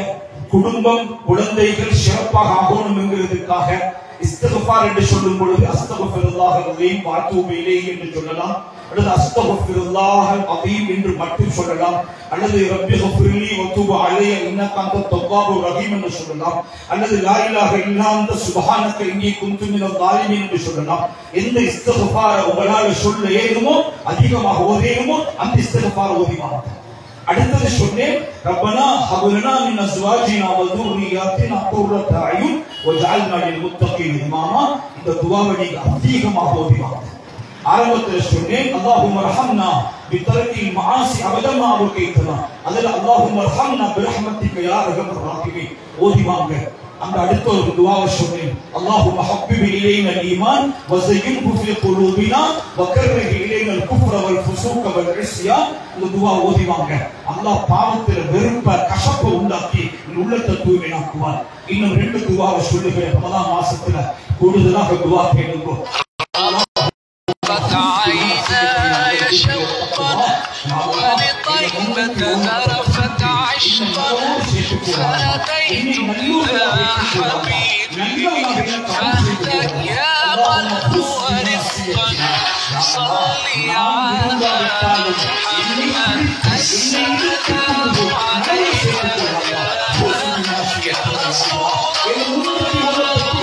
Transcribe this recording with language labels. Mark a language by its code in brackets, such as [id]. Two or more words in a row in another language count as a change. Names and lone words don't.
[ta] குடும்பம் குழந்தைகள் சிறப்பாக ஆகணும் என்கிறதுக்காக இஸ்திக்ஃபார் என்று சொல்லும் பொழுது [ar] أستغفر الله العظيم و أتوب إليه [ta] என்று சொல்லலாம், அல்லது [ar] أستغفر الله العظيم [ta] என்று மட்டும் சொல்லலாம், அல்லது [ar] رب اغفر لي و تب علي إنك أنت التواب الرحيم [ta] என்று சொல்லலாம், அல்லது [ar] لا إله إلا أنت سبحانك إني كنت من الظالمين [ta] என்று சொல்லலாம். எந்த இஸ்திக்ஃபார் உங்களால் சொல்ல ஏதுமோ, அதிகமாக ஓதேனுமோ அந்த இஸ்திக்ஃபார் ஓதிவாங்க. அடுத்தது சொன்னேன், [ar] ربنا هب لنا من أزواجنا و ذُرِّيَّاتِنَا قُرَّةَ أَعْيُنٍ وَاجْعَلْنَا لِلْمُتَّقِينَ إماما. [ta] இந்த துஆவை நீங்க அதிகமாக ஓதிவாங்க. ஆரம்பத்தில் சொன்னேன், [ar] اللهم ارحمنا بترك المعاصي أبدا ما أبقيتنا. [ta] அதுல [ar] اللهم ارحمنا برحمتك يا أرحم الراحمين [ta] ஓதிவாங்க. அந்த அடுத்த ஒரு துஆவை சொன்னேன், [ar] اللهم حبب إلينا الإيمان و زينه في قلوبنا و كره إلينا الكفر و الفسوق و العصيان. [ta] இந்த துஆ ஓதிவாங்க. அல்லாஹ் பாவத்தில வெறுப்ப கசப்ப உண்டாக்கி உள்ளத்தை தூய்மையாக்குவார். இன்னும் 2 துஆவை சொல்லுகிறேன். ரமலான் மாசத்துல கூடுதலாக துஆ கேளுங்க. [ar] عيناي شوقا ولطيبة ذرفت عشقا فأتيت إلى حبيبي فاهدك يا من هو رزقا صلي على محمد السلام عليك يا رسول الله